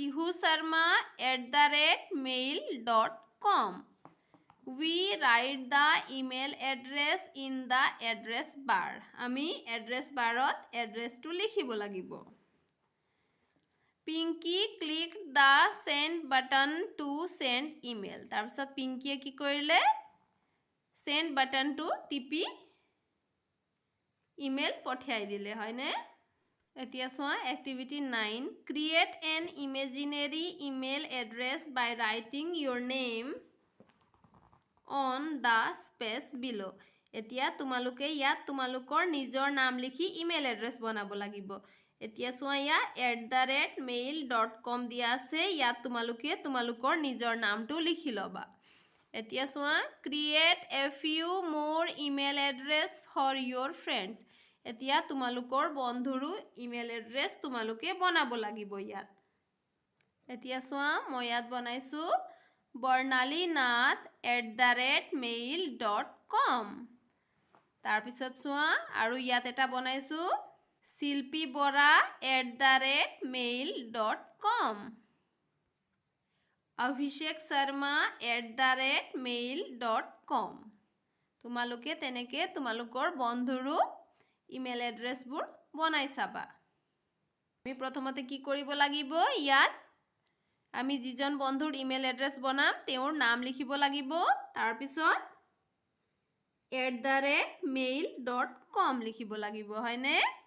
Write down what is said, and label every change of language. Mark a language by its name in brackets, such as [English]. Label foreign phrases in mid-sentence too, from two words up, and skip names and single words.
[English] pihusharma@mail.com we write the email address in the address bar [Assamese] আমি এড্ৰেছ বাৰত এড্ৰেছটো লিখিব লাগিব পিংকি [English] ক্লিক the send button to send email [Assamese] তাৰপিছত পিংকিয়ে কি কৰিলে [English] send buttonটো টিপি [Assamese] ইমেইল পঠিয়াই দিলে হয়নে এতিয়া চোৱা এক্টিভিটি 9 [English] create an imaginary email address by writing your name on the space below [Assamese] এতিয়া তোমালোকে ইয়াত তোমালোকৰ নিজৰ নাম লিখি ইমেইল এড্ৰেছ বনাব লাগিব এতিয়া চোৱা ইয়াত @mail.com দিয়া আছে ইয়াত তোমালোকে তোমালোকৰ নিজৰ নামটো লিখি ল'বা এতিয়া চোৱা [English] create a few more email address for your friends [Assamese] এতিয়া তোমালোকৰ বন্ধুৰো ইমেইল এড্ৰেছ তোমালোকে বনাব লাগিব ইয়াত এতিয়া চোৱা মই ইয়াত বনাইছো barnalinath@mail.com তাৰপিছত চোৱা আৰু ইয়াত এটা বনাইছো silpibora@mail.com অভিষেক sharma@mail.com তোমালোকে তেনেকে তোমালোকৰ বন্ধুৰো ইমেইল এড্ৰেছবোৰ বনাই চাবা আমি প্ৰথমতে কি কৰিব লাগিব ইয়াত আমি যিজন বন্ধুৰ ইমেইল এড্ৰেছ বনাম তেওঁৰ নাম লিখিব লাগিব তাৰপিছত @mail.com লিখিব লাগিব হয়নে